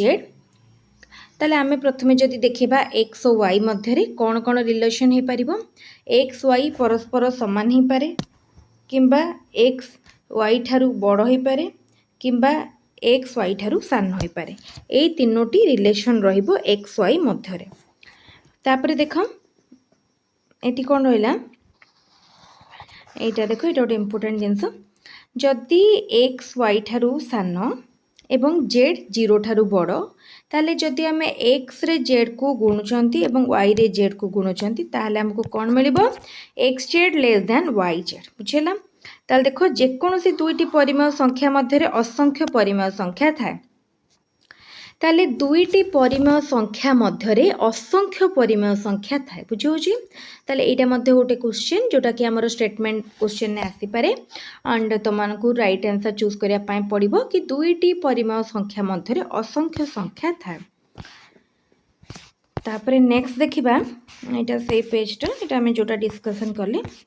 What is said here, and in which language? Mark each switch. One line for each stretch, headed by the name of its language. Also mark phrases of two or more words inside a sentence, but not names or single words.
Odia: ଆଉ z ତାହାଲେ ଆମେ ପ୍ରଥମେ ଯଦି ଦେଖିବା x ଆଉ y ମଧ୍ୟରେ କଣ କଣ ରିଲେସନ ହେଇ ପାରିବ x y ପରସ୍ପର ସମାନ ହେଇ ପାରେ କିମ୍ବା x y ଠାରୁ ବଡ଼ ହେଇ ପାରେ କିମ୍ବା x y ଠାରୁ ସାନ ହେଇ ପାରେ ଏଇ ତିନୋଟି ରିଲେସନ ରହିବ x y ମଧ୍ୟରେ ତାପରେ ଦେଖ ଏଇଟି କଣ ରହିଲା ଏଇଟା ଦେଖ ଏଇଟା ଗୋଟେ ଇମ୍ପୋର୍ଟାଣ୍ଟ ଜିନିଷ ଯଦି x y ଠାରୁ ସାନ ଏବଂ z 0 ଠାରୁ ବଡ଼ ତାହାଲେ ଯଦି ଆମେ x ରେ z କୁ ଗୁଣୁଛନ୍ତି ଏବଂ y ରେ z କୁ ଗୁଣୁଛନ୍ତି ତାହାଲେ ଆମକୁ କଣ ମିଳିବ xz
English: less than
Odia: yz ବୁଝିଲ ତାହାଲେ ଦେଖ ଯେକୌଣସି ଦୁଇଟି ପରିମେୟ ସଂଖ୍ୟା ମଧ୍ୟରେ ଅସଂଖ୍ୟ ପରିମେୟ ସଂଖ୍ୟା ଥାଏ ତାହାଲେ ଦୁଇଟି ପରିମେୟ ସଂଖ୍ୟା ମଧ୍ୟରେ ଅସଂଖ୍ୟ ପରିମେୟ ସଂଖ୍ୟା ଥାଏ ବୁଝୁଛ ତାହାଲେ ଏଇଟା ମଧ୍ୟ ଗୋଟେ କ୍ୱେଶ୍ଚନ ଯେଉଁଟା କି ଆମର
English: statement question
Odia: ରେ ଆସି ପାରେ ଏଣ୍ଡ ତମମାନଙ୍କୁ
English: right answer choose
Odia: କରିବା ପାଇଁ ପଡ଼ିବ କି ଦୁଇଟି ପରିମେୟ ସଂଖ୍ୟା ମଧ୍ୟରେ ଅସଂଖ୍ୟ ସଂଖ୍ୟା ଥାଏ ତାପରେ ନେକ୍ସଟ ଦେଖିବା ଏଇଟା ସେ ପେଜଟା ଏଇଟା ଆମେ ଯେଉଁଟା ଡିସକସନ କଲେ